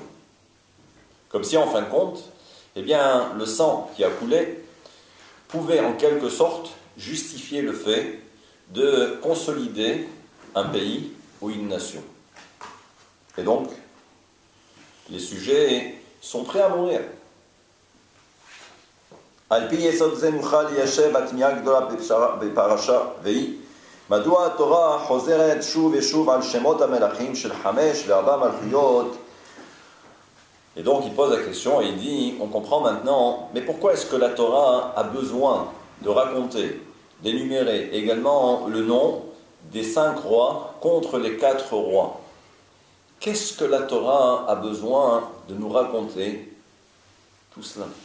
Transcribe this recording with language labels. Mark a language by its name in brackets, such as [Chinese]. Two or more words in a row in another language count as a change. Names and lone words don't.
[French] Comme si en fin de compte, eh bien, le sang qui a coulé pouvait en quelque sorte justifier le fait de consolider un pays ou une nation. Et donc, les sujets sont prêts à mourir. [Hebrew] על פי יסוד זה נוכל ליישב התמיהה הגדולה בפרשה והיא מדוע התורה חוזרת שוב ושוב על שמות המלכים של 5 ו4 מלכויות. [French] Et donc il pose la question et il dit, on comprend maintenant, mais pourquoi est-ce que la Torah a besoin de raconter d'énumérer également le nom des 5 rois contre les 4 rois. Qu'est-ce que la Torah a besoin de nous raconter tout cela?